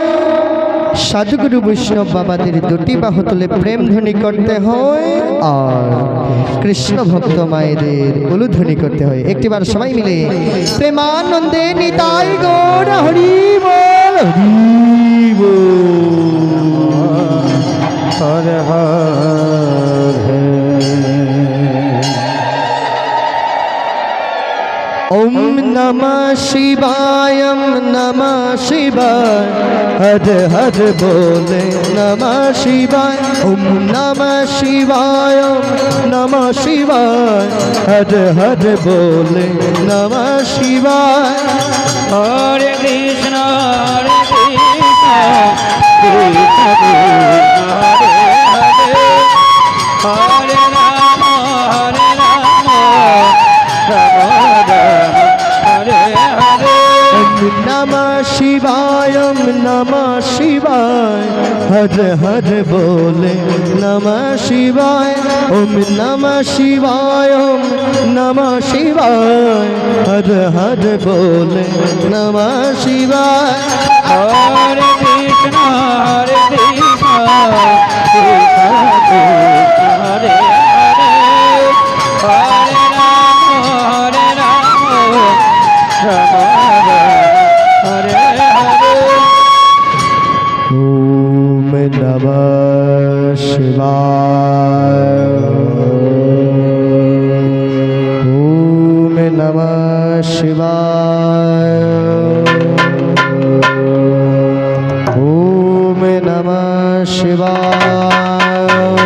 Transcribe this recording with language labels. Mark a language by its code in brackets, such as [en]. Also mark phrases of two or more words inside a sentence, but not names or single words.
[bn] সাধুগুরু বৈষ্ণব বাবাদের দুটি বাহু তুলে প্রেম ধ্বনি করতে হয় আর কৃষ্ণ ভক্ত মায়েদের উলুধ্বনি করতে হয়। একটিবার সবাই মিলে প্রেমানন্দে নিতাই গৌর হরি বল হরি বল হরে হরে। [sa] ओम नमः शिवाय नमः शिवाय हर हर बोले नमः शिवाय। ओम नमः शिवाय नमः शिवाय हर हर बोले नमः शिवाय। हरे कृष्ण कृष्ण कृष्ण हरे हरे हरे राम हरे हरे। नमः शिवाय नमः शिवाय हर हर बोले नमः शिवाय। ओम नमः शिवाय नमः शिवाय हर हर बोले नमः शिवाय। हरे कृष्ण कृष्ण कृष्ण हरे हरे हरे राम राम हरे हरे। ओम नमः शिवाय ओम नमः शिवाय ओम नमः शिवाय